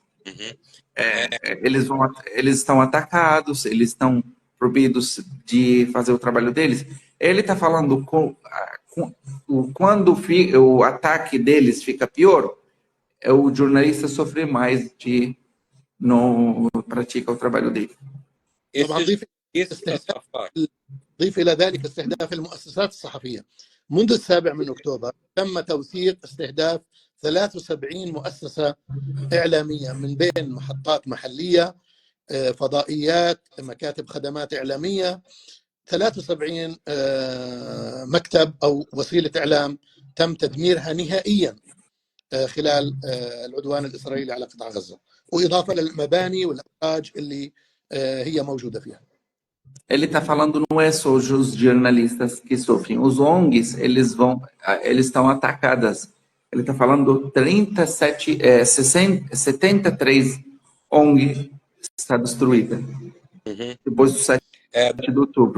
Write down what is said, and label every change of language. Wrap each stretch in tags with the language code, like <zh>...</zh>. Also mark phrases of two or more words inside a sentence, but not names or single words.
<pt>Eles estão atacados, eles estão proibidos de fazer o trabalho deles. Ele está falando quando o ataque deles fica pior, o jornalista sofre mais de não praticar o trabalho dele.</pt> <ar>ضيف إلى ذلك استهداف المؤسسات الصحفية. منذ 7 من أكتوبر تم توثيق استهداف 73 مؤسسة إعلامية من بين محطات محلية، فضائيات، مكاتب خدمات إعلامية. 73 مكتب أو وسيلة إعلام تم تدميرها نهائيا خلال العدوان الإسرائيلي على قطاع غزة، وإضافة للمباني والأبراج اللي هي موجودة فيها.</ar> <pt>Ele está falando não é só os jornalistas que sofrem, os ONGs eles estão atacadas. Ele está falando 73 ONG está destruída depois do 7 de outubro.</pt>